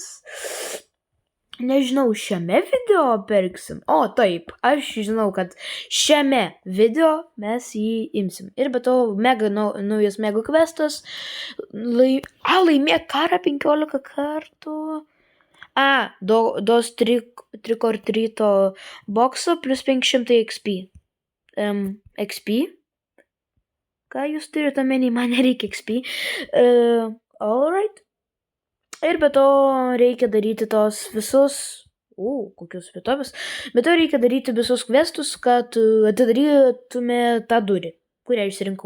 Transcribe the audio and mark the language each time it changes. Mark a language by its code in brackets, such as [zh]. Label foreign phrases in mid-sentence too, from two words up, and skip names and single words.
[lt] Nežinau, šiame video pirksim. O, taip. Aš žinau, kad šiame video mes jį imsim. Ir be to, naujas mega questas. Laimėk karą 15 kartų. Dos [en] trick or treat [lt] boxą plus 500 XP. XP? Ką jūs turite omeny, man nereikia XP. Alright. Ir be to reikia daryti tos visus... kokius vietovės. Bet to reikia daryti visus questus, kad atidarytume tą durį, kurią išsirinkau.